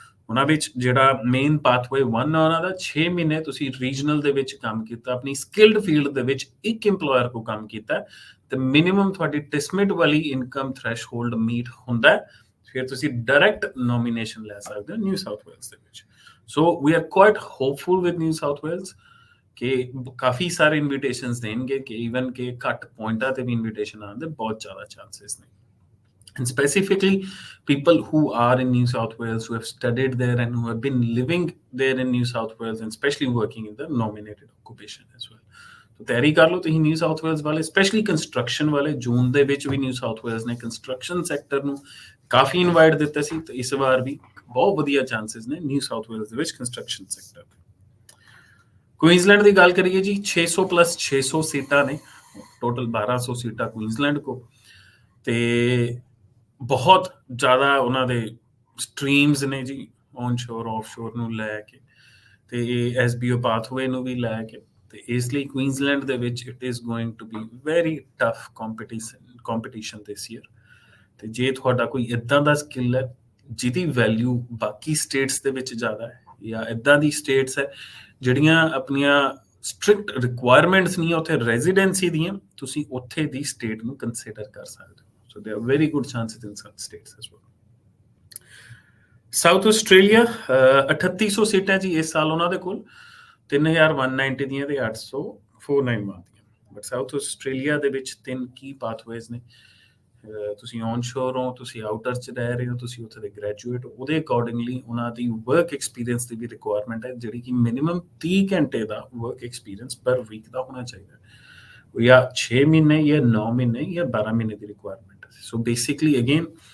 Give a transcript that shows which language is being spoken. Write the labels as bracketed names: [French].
[Punjabi] ਉਹਨਾਂ ਵਿੱਚ ਜਿਹੜਾ ਮੇਨ ਪਾਥਵੇ 1 ਆ ਉਹਨਾਂ ਦਾ 6 ਮਹੀਨੇ ਤੁਸੀਂ ਰੀਜਨਲ ਦੇ ਵਿੱਚ ਕੰਮ ਕੀਤਾ, ਆਪਣੀ ਸਕਿਲਡ ਫੀਲਡ ਦੇ ਵਿੱਚ ਇੱਕ ਇੰਪਲੋਇਰ ਕੋ ਕੰਮ ਕੀਤਾ, ਤੇ ਮਿਨੀਮਮ ਤੁਹਾਡੀ ਟਿਸਮਿਟ ਵਾਲੀ ਇਨਕਮ ਥ੍ਰੈਸ਼ਹੋਲਡ ਮੀਟ ਹੁੰਦਾ, ਫਿਰ ਤੁਸੀਂ ਡਾਇਰੈਕਟ ਨੋਮੀਨੇਸ਼ਨ ਲੈ ਸਕਦੇ ਹੋ ਨਿਊ ਸਾਊਥ ਵੇਲਸ ਦੇ ਵਿੱਚ। [English] so we are quite hopeful with [Punjabi] new south Wales ਕਿ ਕਾਫੀ ਸਾਰੇ ਇਨਵੀਟੇਸ਼ਨਸ ਦੇਣਗੇ, ਕਿ ਈਵਨ ਕਿ ਘੱਟ ਪੁਆਇੰਟਾਂ ਤੇ ਵੀ ਇਨਵੀਟੇਸ਼ਨ ਆਉਣ ਦੇ ਬਹੁਤ ਜ਼ਿਆਦਾ ਚਾਂਸਸ ਨੇ। [English] And specifically people who are in New South Wales, who have studied there and who have been living there in New South Wales and especially working in the nominated occupation as well. [Punjabi] तो ਤਿਆਰੀ ਕਰ ਲਓ ਤੁਸੀਂ new south Wales ਵਾਲੇ, specially construction ਵਾਲੇ। ਜੂਨ ਦੇ ਵਿੱਚ ਵੀ new south Wales ਨੇ ਕੰਸਟਰਕਸ਼ਨ ਸੈਕਟਰ ਨੂੰ ਕਾਫੀ ਇਨਵਾਈਟ ਦਿੱਤੇ ਸੀ, ਤੇ ਇਸ ਵਾਰ ਵੀ ਬਹੁਤ ਵਧੀਆ ਚਾਂਸਸ ਨੇ ਨਿਊ ਸਾਊਥ ਵੇਲਸ ਦੇ ਵਿੱਚ ਕੰਸਟਰਕਸ਼ਨ ਸੈਕਟਰ ਦੇ। ਕੁਈਨਜ਼ਲੈਂਡ ਦੀ ਗੱਲ ਕਰੀਏ ਜੀ, 600 ਪਲੱਸ 600 ਸੀਟਾਂ ਨੇ ਟੋਟਲ, 1200 ਸੀਟਾਂ ਕੁਈਨਜ਼ਲੈਂਡ ਕੋ, ਤੇ ਬਹੁਤ ਜ਼ਿਆਦਾ ਉਹਨਾਂ ਦੇ ਸਟਰੀਮਸ ਨੇ ਜੀ ਔਨਸ਼ੋਰ ਆਫਸ਼ੋਰ ਨੂੰ ਲੈ ਕੇ, ਤੇ SBO ਪਾਥਵੇ ਨੂੰ ਵੀ ਲੈ ਕੇ। ਤੇ ਇਸ ਲਈ ਕੁਈਨਜ਼ਲੈਂਡ ਦੇ ਵਿੱਚ [English] It is going to be very tough competition this year. [Punjabi] ਤੇ ਜੇ ਤੁਹਾਡਾ ਕੋਈ ਇੱਦਾਂ ਦਾ ਸਕਿੱਲ ਹੈ ਜਿਹਦੀ ਵੈਲਿਊ ਬਾਕੀ ਸਟੇਟਸ ਦੇ ਵਿੱਚ ਜ਼ਿਆਦਾ ਹੈ, ਜਾਂ ਇੱਦਾਂ ਦੀ ਸਟੇਟਸ ਹੈ ਜਿਹੜੀਆਂ ਆਪਣੀਆਂ ਸਟ੍ਰਿਕਟ ਰਿਕੁਆਇਰਮੈਂਟਸ ਨਹੀਂ ਉੱਥੇ ਰੈਜ਼ੀਡੈਂਸੀ ਦੀਆਂ, ਤੁਸੀਂ ਉੱਥੇ ਦੀ ਸਟੇਟ ਨੂੰ ਕੰਸੀਡਰ ਕਰ ਸਕਦੇ ਹੋ। [English] So there are very good chances in some states as well. [Punjabi] South Australia 3800 ਸੀਟਾਂ ਜੀ ਇਸ ਸਾਲ ਉਹਨਾਂ ਦੇ ਕੋਲ, 3190 ਦੀਆਂ ਤੇ 800 491 ਦੀਆਂ। ਬਟ ਸਾਊਥ ਆਸਟ੍ਰੇਲੀਆ ਦੇ ਵਿੱਚ 3 ਕੀ ਪਾਥਵੇਜ਼ ਨੇ। ਤੁਸੀਂ ਔਨਸ਼ੋਰ ਹੋ, ਤੁਸੀਂ ਆਊਟਰ 'ਚ ਰਹਿ ਰਹੇ ਹੋ, ਤੁਸੀਂ ਉੱਥੇ ਦੇ ਗ੍ਰੈਜੂਏਟ ਹੋ, ਉਹਦੇ ਅਕੋਰਡਿੰਗਲੀ ਉਹਨਾਂ ਦੀ ਵਰਕ ਐਕਸਪੀਰੀਅੰਸ ਦੀ ਵੀ ਰਿਕੁਆਇਰਮੈਂਟ ਹੈ, ਜਿਹੜੀ ਕਿ ਮਿਨੀਮਮ 30 ਘੰਟੇ ਦਾ ਵਰਕ ਐਕਸਪੀਰੀਅੰਸ ਪਰ ਵੀਕ ਦਾ ਹੋਣਾ ਚਾਹੀਦਾ, ਜਾਂ 6 ਮਹੀਨੇ ਜਾਂ 9 ਮਹੀਨੇ ਜਾਂ 12 ਮਹੀਨੇ ਦੀ ਰਿਕੁਆਇਰਮੈਂਟ। [English] So basically again